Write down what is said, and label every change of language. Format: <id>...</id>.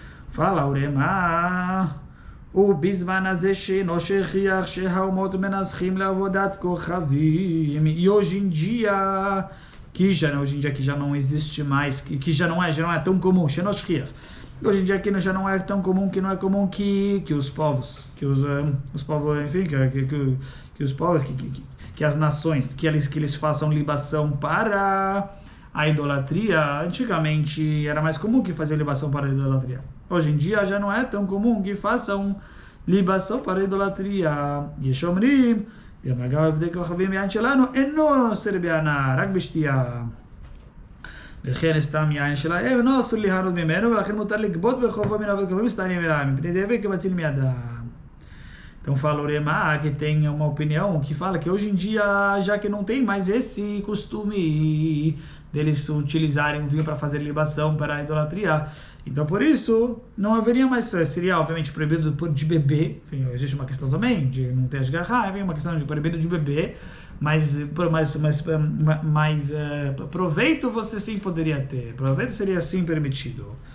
<pt>Fala Urema, o bisman</pt> <he>הזה שאינו שכיח שהאומות מנסחים לעבודת כוכבים,</he> <pt>e hoje em dia que já não existe mais, que já não é tão comum, hoje em dia que já não é tão comum, que não é comum que os povos, enfim, que os povos, que as nações, que eles façam libação para a idolatria. Antigamente era mais comum que fazer libação para a idolatria. Hoje em dia já não é tão comum que façam libação para a idolatria.</pt> <he>Yeshomrim דמגע עבדי כוכבים יין שלנו אינו אוסר בהנאה, רק בשתייה. וכן סתם יין שלהם אינו אסור ליהנות ממנו, ולכן מותר לגבות בחובו מן עבד כוכבים סתם ימי מפני דבק כמציל מידם.</he> <pt>Então fala o Urema que tem uma opinião que fala que hoje em dia, já que não tem mais esse costume deles utilizarem um vinho para fazer libação para a idolatria, então por isso não haveria mais, seria obviamente proibido de beber, enfim, existe uma questão também de não ter as garrafas, uma questão de proibido de beber, mas proveito você sim poderia ter, proveito seria sim permitido.</pt>